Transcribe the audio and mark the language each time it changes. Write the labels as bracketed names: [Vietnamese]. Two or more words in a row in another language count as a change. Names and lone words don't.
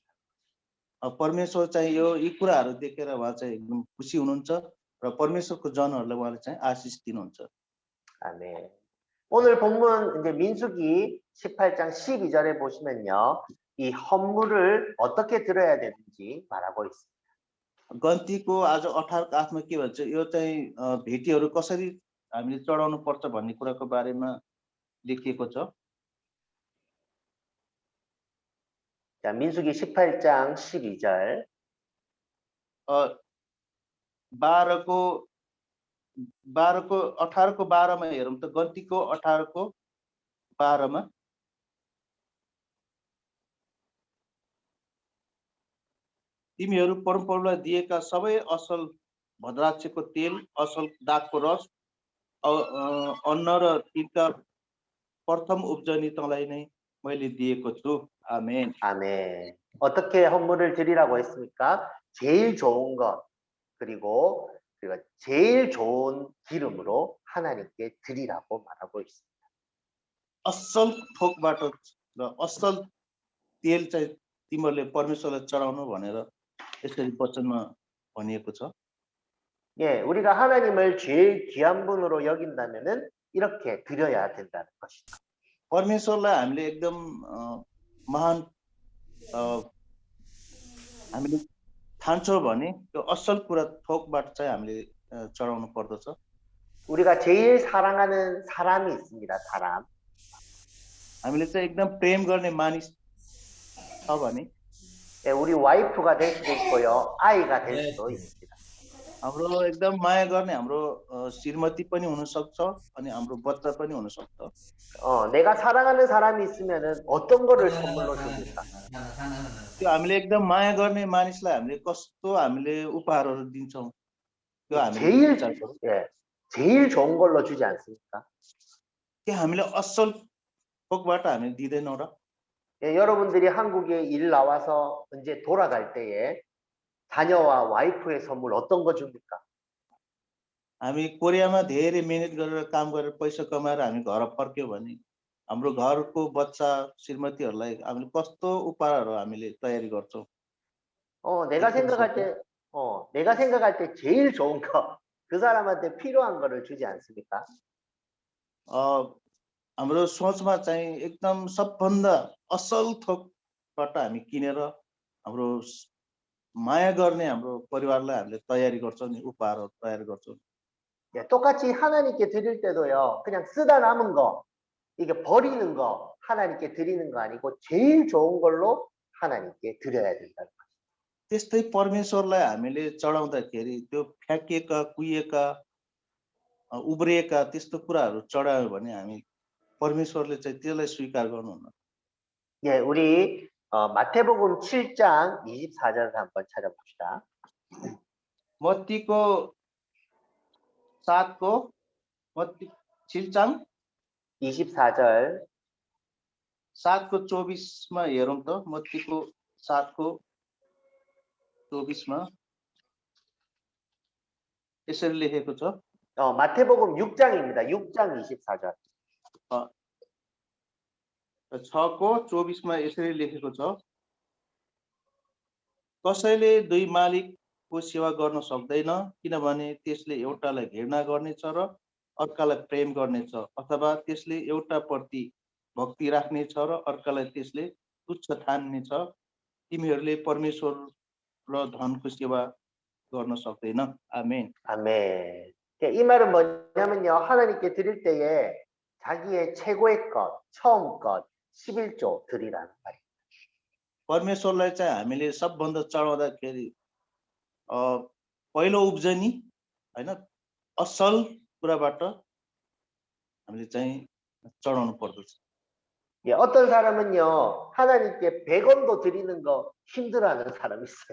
[Nepali] परमेश्वर चाहिँ यी कुराहरू देखेर उहाँ चाहिँ एकदम खुसी हुनुहुन्छ र परमेश्वरको जनहरूलाई उहाँले चाहिँ आशिष दिनुहुन्छ। [Korean] 아멘. 오늘 본문 이제 민수기 18장 12절에 보시면요. 이 헌물을 어떻게 드려야 되는지 말하고 있습니다. [Nepali] गन्तीको आज 18 आठमा के भन्छ, यो चाहिँ भेटीहरू कसरी हामीले चढाउनु पर्छ भन्ने कुराको बारेमा लेखिएको छ। [Korean] 자, 민수기 18장 12절. [Nepali] 18 को 12मा हेरौँ त, गन्तीको 18 को 12मा तिमीहरू परमप्रभुलाई दिएका सबै असल भद्राक्षको तेल, असल दागको रस, अन्न र तिनका प्रथम उब्जनी तँलाई नै मैले दिएको छु। आमेन। [Korean] 아멘. 어떻게 헌물을 드리라고 했습니까? 제일 좋은 것 그리고 제일 좋은 기름으로 하나님께 드리라고 말하고 있습니다. [Nepali] असल थोकबाट र असल तेल चाहिँ तिमीहरूले परमेश्वरलाई चढाउनु भनेर यसरी वचनमा भनिएको छ। [Korean] 예, 우리가 하나님을 제일 귀한 분으로 여긴다면은 이렇게 드려야 된다는 것이다. [Nepali] परमेश्वरलाई हामीले एकदम महान हामीले ठान्छौँ भने त्यो असल कुरा थोकबाट चाहिँ हामीले चढाउनु पर्दछ। [Korean] 우리가 제일 사랑하는 사람이 있습니다. 사람. [Nepali] हामीले चाहिँ एकदम प्रेम गर्ने मानिस छ भने [Korean] 예, 우리 와이프가 될 수도 있고요. 아이가 될 수도 있습니다. [Nepali] हाम्रो एकदम माया गर्ने हाम्रो श्रीमती पनि हुन सक्छ अनि हाम्रो बच्चा पनि हुन सक्छ। [Korean] 내가 사랑하는 사람이 있으면은 어떤 거를 선물로 줍니까? [Nepali] त्यो हामीले एकदम माया गर्ने मानिसलाई हामीले कस्तो हामीले उपहारहरू दिन्छौँ त्यो हामीले [Korean] 제일 좋은 걸로 주지 않습니까? [Nepali] के हामीले असल थोकबाट हामीले दिदैनौँ र? [Korean] 예, 여러분들이 한국에 일 나와서 이제 돌아갈 때에 자녀와 와이프의 선물 어떤 거 줍니까? [Nepali] हामी कोरियामा धेरै मेहनत गरेर काम गरेर पैसा कमाएर हामी घर फर्क्यो भने हाम्रो घरको बच्चा श्रीमतीहरूलाई हामीले कस्तो उपहारहरू हामीले तयारी गर्छौँ। [Korean] 내가 생각할 때 제일 좋은 거, 그 사람한테 필요한 거를 주지 않습니까? [Nepali] हाम्रो सोचमा चाहिँ एकदम सबभन्दा असल थोकबाट हामी किनेर हाम्रो माया गर्ने हाम्रो परिवारलाई हामीले तयारी गर्छौँ नि, उपहारहरू तयार गर्छौँ। [Korean] 예, 똑같이 하나님께 드릴 때도요. 그냥 쓰다 남은 거, 이게 버리는 거 하나님께 드리는 거 아니고 제일 좋은 걸로 하나님께 드려야 된다는 거죠. [Nepali] त्यस्तै परमेश्वरलाई हामीले चढाउँदाखेरि त्यो फ्याँकिएका, कुहिएका, उब्रिएका त्यस्तो कुराहरू चढायो भने हामी परमेश्वरले चाहिँ त्यसलाई स्वीकार गर्नुहुन्न। [Korean] 예, 우리 마태복음 7장 24절을 한번 찾아봅시다. [Nepali] मत्तीको 7장 24절 7को 24मा हेरौँ त। मत्तीको 7को 24मा यसरी लेखेको छ। [Korean] 마태복음 6장입니다. 6장 24절. [Nepali] 6को 24मा यसरी लेखेको छ। कसैले दुई मालिकको सेवा गर्न सक्दैन, किनभने त्यसले एउटालाई घृणा गर्नेछ र अर्कालाई प्रेम गर्नेछ, अथवा त्यसले एउटाप्रति भक्ति राख्नेछ र अर्कालाई त्यसले तुच्छ ठान्नेछ। तिमीहरूले परमेश्वर र धनको सेवा गर्न सक्दैन। आमेन। [Korean] 아멘. 이 말은 뭐냐면요. 하나님께 드릴 때에 자기의 최고의 것, 처음 것, 11조 드리라는 말이에요. [Nepali] परमेश्वरलाई चाहिँ हामीले सबभन्दा चढाउँदाखेरि पहिलो उब्जनी हैन, असल कुराबाट हामीले चाहिँ चढाउनु पर्दछ। [Korean] 예, 어떤 사람은요, 하나님께 100원도 드리는 거 힘들어하는 사람이 있어요.